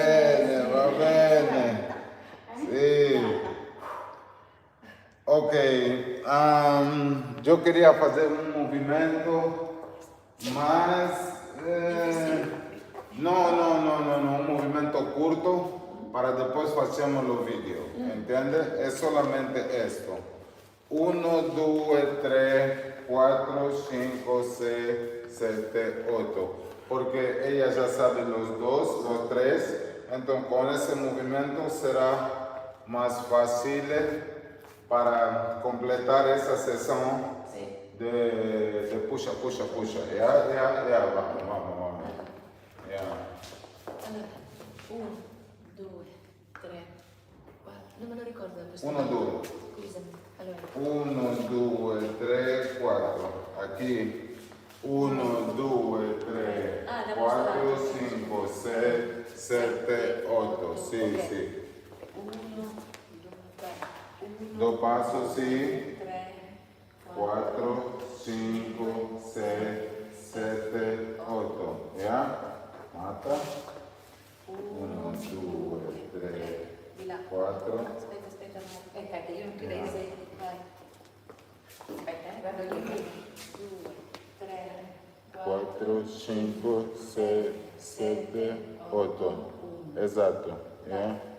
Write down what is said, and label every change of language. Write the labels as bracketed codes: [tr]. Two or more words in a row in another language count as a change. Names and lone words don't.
[it] bene, va bene. Sì. [es] Ok, yo quería hacer un movimiento más... no, un movimiento corto para después hacemos los vídeos, ¿entiendes? Es solamente esto. 1, 2, 3, 4, 5, 6, 7, 8. Porque ella ya sabe los dos, los tres. Entonces con ese movimiento será más fácil para completar esa sesión de puxa. Ya, vamos. Ya. [it] Allora, 1, 2, 3, 4. Non me lo ricordo questo. 1, 2. Scusami. Allora. 1, 2, 3, 4. [es] Aquí. 1, 2, 3, 4, 5, 6, 7, 8. Sí, okay. Sí. 1, 2, 3. 2 pasos, sí. 3, 4, 5, 6, 7, 8. ¿Ya? Mata. 1, 2, 3, [it] di là. 4. Aspetta. Aspetta, io non ti dai 6. Vai. Aspetta, vado io. 2, 3, 4, 5, 6, 7, 8. Esatto. ¿Ya?